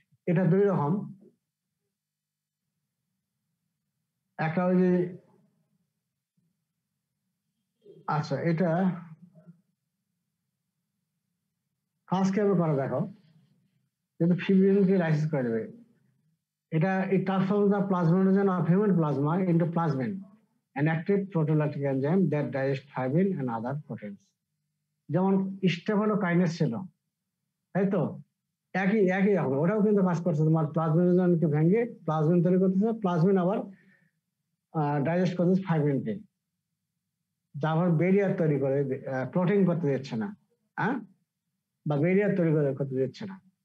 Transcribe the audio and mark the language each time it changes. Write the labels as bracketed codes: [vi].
[bn] এটা দুই রকম, একটা ওই যে আচ্ছা এটা কাজ কিভাবে করে দেখো, কিন্তু ফিব্রিনকে লাইসিস করে দেবে। [en] it transforms the plasminogen of human plasma into plasmin, an active proteolytic enzyme that digests fibrin and other proteins. [bn] যেমন স্টেফলোকাইনেস ছিল, তাই তো, একই রকম ওটাও কিন্তু কাজ করছে, তোমার প্লাজমিনোজেনকে ভেঙে প্লাজমিন তৈরি করতেছে, প্লাজমিন আবার ডাইজেস্ট করতেছে ফাইব্রিনকে, যা আবার ব্যারিয়ার তৈরি করে, প্রোটিন করতে দিচ্ছে না, হ্যাঁ, বা ব্যারিয়ার তৈরি করতে দিচ্ছে না।